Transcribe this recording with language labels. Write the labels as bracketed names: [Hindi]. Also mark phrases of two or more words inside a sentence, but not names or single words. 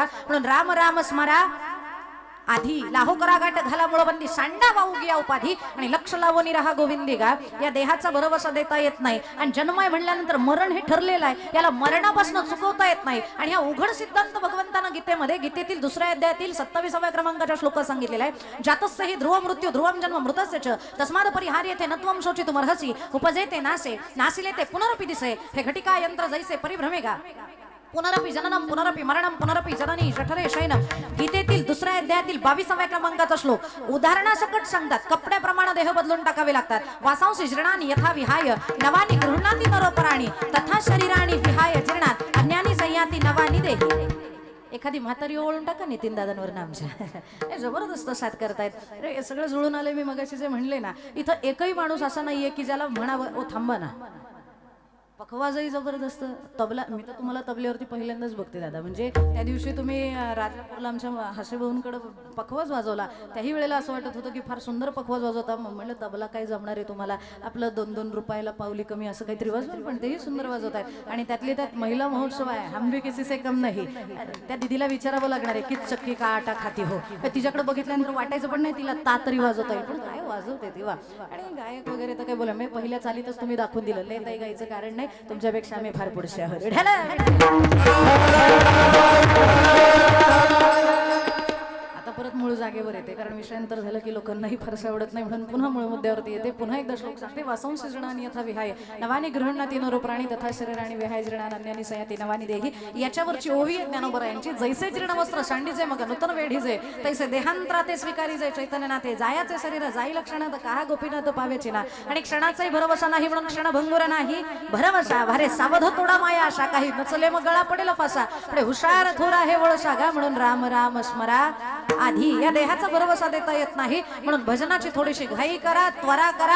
[Marathi] म्हणून राम राम स्मरा आधी लाहो करा गाठ घाला मुळबंदी सांडा वाहू घ्या उपाधी आणि लक्ष लावून राहा गोविंदी गा. या देहाचा भरवसा देता येत नाही आणि जन्माय म्हणल्यानंतर मरण हे ठरलेलं आहे. याला मरणापासून चुकवता येत नाही. आणि हा उघड सिद्धांत भगवंतानं गीतेमध्ये गीतेतील 2ऱ्या अध्यायातील 27व्या क्रमांकाच्या श्लोकात सांगितलेला आहे. [Sanskrit] जातस्य हि ध्रुव मृत्यू ध्रुवम जन्म मृतस्य च तस्माद परिहार्यते नत्वम शोचितुम अर्हसि [Marathi] उपजेते नासे नासिले ते पुनरपि दिसे हे घटिका यंत्र जैसे परिभ्रमेगा [Sanskrit] पुनरपि जननम पुनरपि मरणम पुनरपि जननी जठरे शयनम. [Marathi] गीतेतील 2ऱ्या अध्यायातील 22व्या क्रमांकाचा श्लोक उदाहरणासकट सांगतात. कपड्याप्रमाणे देह बदलून टाकावे लागतात. [Sanskrit] वासांसी जीर्णानि यथा विहाय नवानि गृह्णाति नरोपराणि तथा शरीराणि विहाय जीर्णात अन्यानि संयाति नवानि देहि. [Marathi] एखादी म्हातारी ओळून टाका नितीन दादांवर आमच्या जबरदस्त साथ करतायत. अरे हे सगळं जुळून आले. मी मगाशी जे म्हणले ना, इथं एकही माणूस असा नाहीये की ज्याला म्हणावं ओ थांबा ना. पखवाजही जबरदस्त. तबला मी तर तुम्हाला तबल्यावरती पहिल्यांदाच बघते दादा. म्हणजे त्या दिवशी तुम्ही राजापूरला आमच्या हसेभाऊंकडे पखवाज वाजवला, त्याही वेळेला असं वाटत होतं की फार सुंदर पखवाज वाजवता. म्हणलं तबला काय जमणार आहे तुम्हाला, आपलं 2-2 रुपयाला पावली कमी असं काहीतरी वाजवलं, पण तेही सुंदर वाजवत आहेत. आणि त्यातली त्यात महिला महोत्सव आहे, [Hindi] हम भी किसी से कम नाही. [Marathi] त्या दिदीला विचारावं लागणार आहे की [Hindi] चक्की का आटा खाती हो. [Marathi] तिच्याकडे बघितल्यानंतर वाटायचं पण नाही तिला तरी वाजवता येईल, पण काय वाजवते तेव्हा. आणि गायक वगैरे तर काय बोला, मी पहिल्या चालीतच तुम्ही दाखवून दिलं. लय ताई गायचं कारण नाही, तुमच्यापेक्षा आम्ही फार पुढचे आहोत. आता परत मूळ जागेवर येते, कारण विषयांतर झालं की लोकांनाही फारसं आवडत नाही. म्हणून पुन्हा मूळ मुद्द्यावरती येते. पुन्हा एकदा श्लोक सांगते. [Sanskrit] वासांसी जीर्णानि यथा विहाय नवानि गृह्णाति नरोपराणि तथा शरीराणि विहाय जीर्णानि अन्यानि संयाति नवानि देहि. [Marathi] याच्यावरची ओवी ज्ञानोबरायांची. जैसे जीर्ण वस्त्र सांडीजे मग नूतन वेढीजे तैसे देहांतराते स्वीकारीजे चैतन्यनाथे जायाचे शरीर जाई लक्षणात काहा गोपीनाथ पावेची ना. आणि क्षणाचाही भरवसा नाही म्हणून क्षण भंगुर नाही भरवसा भरे सावध तोडा माया आशा. काही नचले मग गळा पडेल फासा पुढे हुशार थोरा हे वळ सागा. म्हणून राम राम स्मरा आधी. या देहाचा भरवसा देता येत नाही म्हणून भजनाची थोडीशी घाई करा, त्वरा करा.